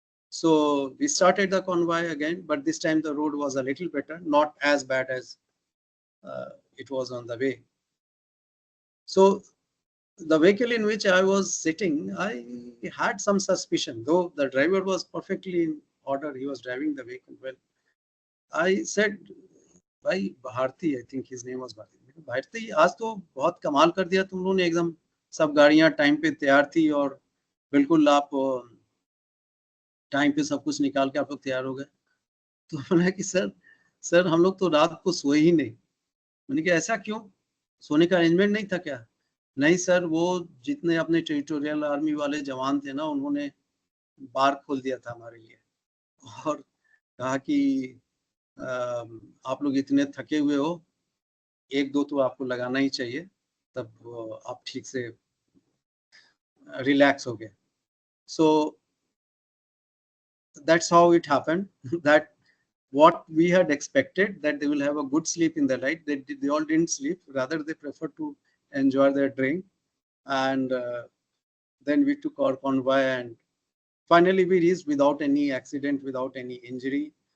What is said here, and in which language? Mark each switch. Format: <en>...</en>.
<en>So we started the convoy again, but this time the road was a little better, not as bad as it was on the way. So the vehicle in which I was sitting, I had some suspicion, though the driver was perfectly in order. He was driving the vehicle well. I said, भाई Bharti, I think his name was Bharti.</en> <hi>Bharti, आज तो बहुत कमाल कर दिया तुम लोगों ने, एकदम सब गाड़ियां टाइम पे तैयार थी और बिल्कुल आप टाइम पे सब कुछ निकाल के आप लोग तैयार हो गए. तो मैंने कि सर हम लोग तो रात को सोए ही नहीं. मैंने कहा ऐसा क्यों, सोने का अरेंजमेंट नहीं था क्या? नहीं सर, वो जितने अपने टेरिटोरियल आर्मी वाले जवान थे ना, उन्होंने बार खोल दिया था हमारे लिए और कहा कि आप लोग इतने थके हुए हो, एक दो तो आपको लगाना ही चाहिए, तब आप ठीक से रिलैक्स हो गए.</hi> <en>So that's how it happened. That what we had expected, that they will have a good sleep in the night, they all didn't sleep, rather they preferred to enjoy their drink. And then we took our convoy, and finally we reached without any accident, without any injury.</en>